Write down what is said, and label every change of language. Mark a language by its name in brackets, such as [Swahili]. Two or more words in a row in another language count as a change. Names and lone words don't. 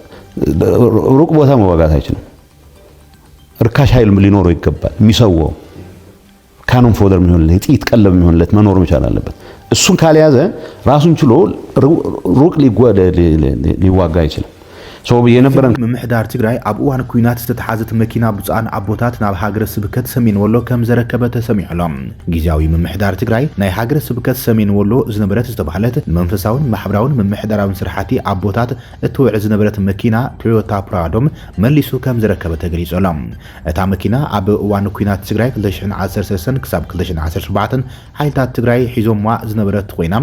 [Amharic] ሩቅ ቦታ መዋጋት አይችልም። ርካሽ ኃይል ሊኖረው ይገባል። የሚሰዋው [English] cannon fodder [Amharic] የሚሆንለት ጥይት ቀለብ የሚሆንለት መኖር መቻል አለበት። እሱን ካልያዘ ራሱን ችሎ ሩቅ ሊዋጋ አይችልም። የነበረን [Tigrinya] ምምሕዳር ትግራይ ኣብ እዋን ኩናት ዝተተሓዘት መኪና ብፃን ኣቦታት ናብ ሃገረ ስብከት ሰሜን ወሎ ከም ዘረከበ ተሰሚዑሎም ጊዜያዊ ምምሕዳር ትግራይ ናይ ሃገረ ስብከት ሰሜን ወሎ ዝነበረት ዝተባሃለት መንፈሳውን ማሕበራውን ምምሕዳራውን ስራሕቲ ኣቦታት እትውዕ ዝነበረት መኪና ቶዮታ ፕራዶም መሊሱ ከም ዘረከበ ተገሊጾሎም እታ መኪና ኣብ እዋን ኩናት ትግራይ 2013 ክሳብ 2017 ሓይልታት ትግራይ ሒዞምዋ ዝነበረት ኮይና